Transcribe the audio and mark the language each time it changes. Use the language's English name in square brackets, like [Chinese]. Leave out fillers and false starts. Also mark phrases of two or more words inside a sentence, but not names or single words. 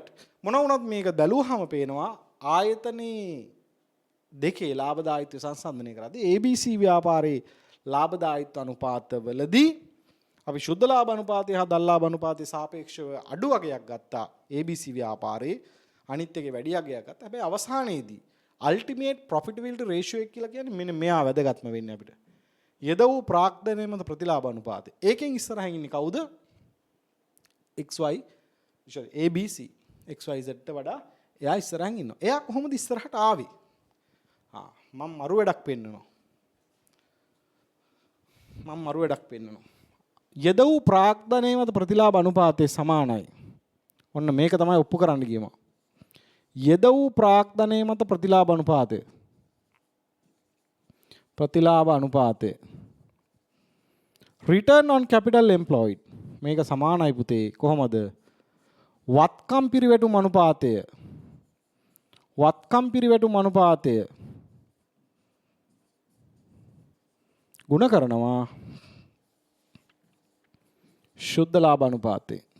[Sinhala] මොන වුණත් මේක බැලුවාම පේනවා ආයතනයේ දෙකේ ලාභදායීත්වය සංසන්දනය කරද්දී ABC ව්‍යාපාරයේ ලාභදායීත්ව අනුපාතවලදී අපි ශුද්ධ ලාභ අනුපාතය හා දල් ලාභ අනුපාතයේ සාපේක්ෂව අඩු වගයක් ගත්තා ABC ව්‍යාපාරයේ අනිත් එකේ වැඩි වගයක් ගත්තා. හැබැයි අවසානයේදී [English] ultimate profitability ratio [Sinhala] එක කියලා කියන්නේ මෙන්න මෙයා වැදගත්ම වෙන්නේ අපිට. යෙද වූ ප්‍රාග්ධනය මත ප්‍රතිලාභ අනුපාතය. ඒකෙන් ඉස්සරහින් ඉන්නේ කවුද? ABC XYZ ට වඩා එයා ඉස්සරහින් ඉන්නවා. එයා කොහොමද ඉස්සරහට ආවේ? මම මරු වැඩක් පෙන්නනවා. යෙද වූ ප්‍රාග්ධනය මත ප්‍රතිලාභ අනුපාතය සමානයි. ඔන්න මේක තමයි ඔප්පු කරන්න ගියම. යෙද වූ ප්‍රාග්ධනය මත ප්‍රතිලාභ අනුපාතය. [English] Return on capital employed. [Sinhala] මේක සමානයි පුතේ. කොහොමද? වත්කම් පිරිවැටුම් අනුපාතය. ගුණ කරනවා ශුද්ධ ලාභ අනුපාතය.